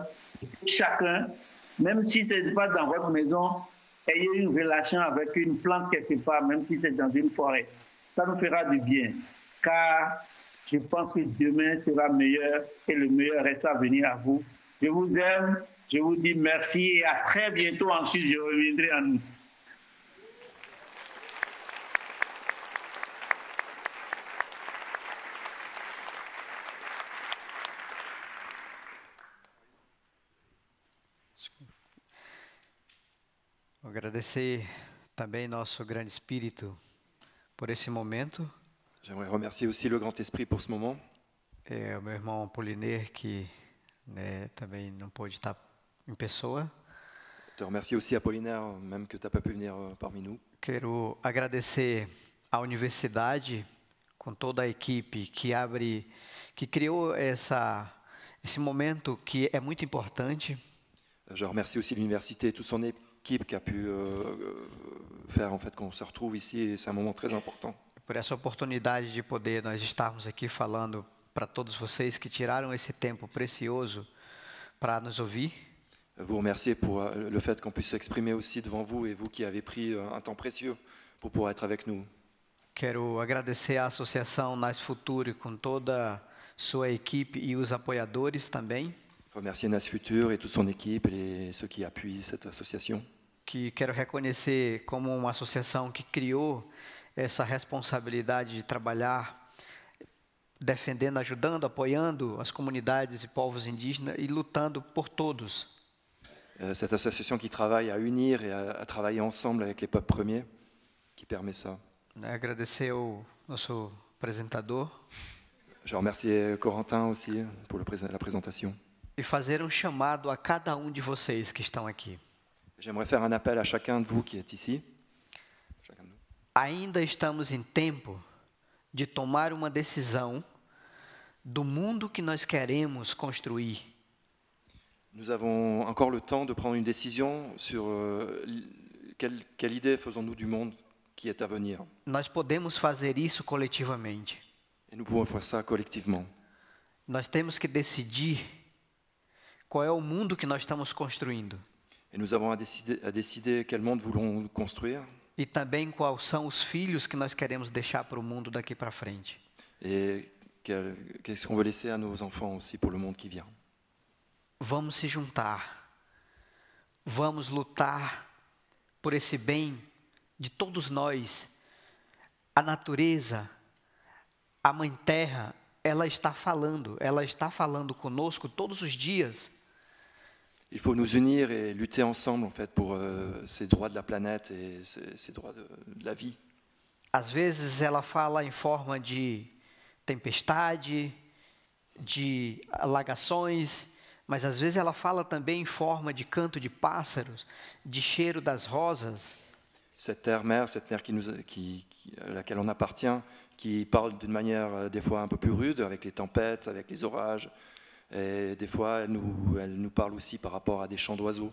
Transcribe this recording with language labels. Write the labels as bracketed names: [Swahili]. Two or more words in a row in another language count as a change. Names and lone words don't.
[French] Chacun, même si ce n'est pas dans votre maison, ayez une relation avec une plante quelque part, même si c'est dans une forêt. Ça nous fera du bien, car je pense que demain sera meilleur et le meilleur reste à venir à vous. Je vous aime, je vous dis merci et à très bientôt. Ensuite, je reviendrai en août. [Portuguese] Agradecer também nosso grande espírito por esse momento. [French] J'aimerais remercier aussi le Grand Esprit pour ce moment. [Portuguese] É o meu irmão Apollinaire que também não pôde estar em pessoa. [French] Je te remercie aussi Apollinaire, même que tu n'as pas pu venir parmi nous. [Portuguese] Quero agradecer à universidade com toda a equipe que criou esse momento que é muito importante. [French] Je remercie aussi l'université et toute son équipe qui a pu faire en fait qu'on se retrouve ici et c'est un moment très important. [Portuguese] Por essa oportunidade de poder nós estarmos aqui falando para todos vocês que tiraram esse tempo precioso para nos ouvir. [French] Vous remercier pour le fait qu'on puisse s'exprimer aussi devant vous et vous qui avez pris un temps précieux pour pouvoir être avec nous. [Portuguese] Quero agradecer à Associação Nas Futuro com toda sua equipe e os apoiadores também. [French] Remercier Nas Futur et toute son équipe et ceux qui appuient cette association. [Portuguese] Que quero reconhecer como uma associação que criou essa responsabilidade de trabalhar, defendendo, ajudando, apoiando as comunidades e povos indígenas e lutando por todos. [French] Cette association qui travaille à unir et à travailler ensemble avec les peuples premiers, qui permet ça. [Portuguese] Agradecer ao nosso apresentador. [French] Je remercie Corentin aussi pour la présentation. [Portuguese] E fazer chamado a cada de vocês que estão aqui. [French] J'aimerais faire un appel à chacun de vous qui est ici. [Portuguese] Ainda estamos em tempo de tomar uma decisão do mundo que nós queremos construir. [French] Nous avons encore le temps de prendre une décision sur quelle idée faisons-nous du monde qui est à venir. [Portuguese] Nós podemos fazer isso coletivamente. [French] Et nous pouvons faire ça collectivement. [Portuguese] Nós temos que decidir qual é o mundo que nós estamos construindo. [French] Et nous avons à décider quel monde voulons construire. [Portuguese] E também quais são os filhos que nós queremos deixar para o mundo daqui para frente. [French] Et qu'est-ce qu'on veut laisser à nos enfants aussi pour le monde qui vient. [Portuguese] Vamos se juntar. Vamos lutar por esse bem de todos nós. A natureza, a Mãe Terra, ela está falando conosco todos os dias. [French] Il faut nous unir et lutter ensemble en fait pour ces droits de la planète et ces droits de la vie. [Portuguese] Às vezes ela fala em forma de tempestade, de alagações, mas às vezes ela fala também em forma de canto de pássaros, de cheiro das rosas. [French] Cette terre-mère à laquelle on appartient, qui parle d'une manière des fois un peu plus rude, avec les tempêtes, avec les orages, et des fois elle nous parle aussi par rapport à des chants d'oiseaux.